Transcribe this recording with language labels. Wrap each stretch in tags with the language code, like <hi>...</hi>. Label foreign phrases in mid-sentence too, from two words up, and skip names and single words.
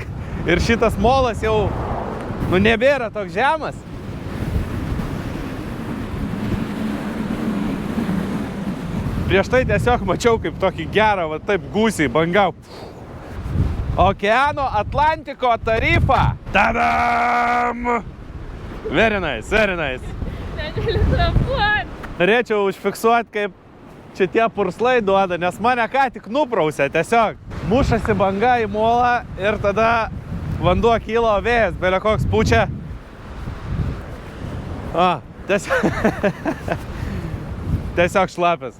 <lt>Ir šitas molas jau, nebėra toks žemas. Prieš tai tiesiog mačiau kaip tokį gerą, va taip gūsiai, banga. Okeano Atlantiko tarifą. Tadam!</lt> <en>Very nice, very nice.</en> <lt>Norėčiau užfiksuoti, kaip čia tie purslai duoda, nes mane ką tik nuprausė tiesiog. Mušasi banga į molą ir tada vanduo kyla, vėjas, belė koks pučia. Tiesiog šlapės.</lt>